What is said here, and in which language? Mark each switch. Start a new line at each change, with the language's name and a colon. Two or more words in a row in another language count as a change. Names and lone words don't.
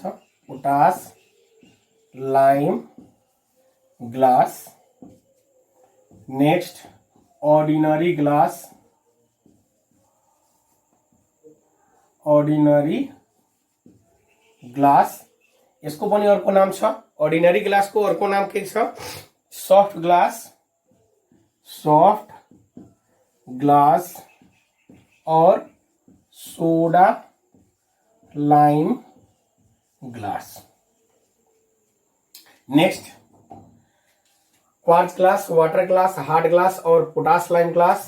English: potash lime glass. next ordinary glass. ordinary glass.
Nepali: यसको पनि अर्को नाम छ।
English: ordinary glass
Nepali: को अर्को नाम के छ?
English: soft glass. soft glass और soda lime glass. next quartz glass, water glass, hard glass और potash lime glass.